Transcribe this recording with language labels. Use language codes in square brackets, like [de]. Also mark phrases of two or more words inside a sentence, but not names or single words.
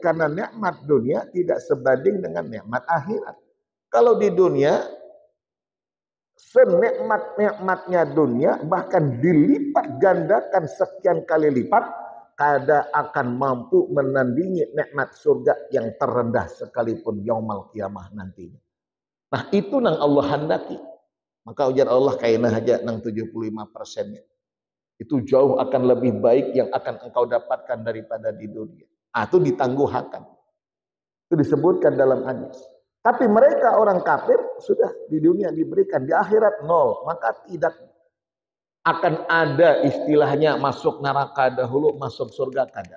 [id] Karena nikmat dunia tidak sebanding dengan nikmat akhirat. Kalau di dunia senikmat-nikmatnya dunia, bahkan dilipat gandakan sekian kali lipat, kada akan mampu menandingi nikmat surga yang terendah sekalipun [ar] يوم القيامة [id] nantinya. [bjn] Nah itu nang Allah handaki. Maka ujar Allah kaina aja nang 75%-nya. [id] Itu jauh akan lebih baik yang akan engkau dapatkan daripada di dunia. Itu ditangguhkan. Itu disebutkan dalam hadis. Tapi mereka orang kafir sudah di dunia diberikan, di akhirat nol. Maka tidak akan ada istilahnya masuk neraka dahulu, masuk surga kada.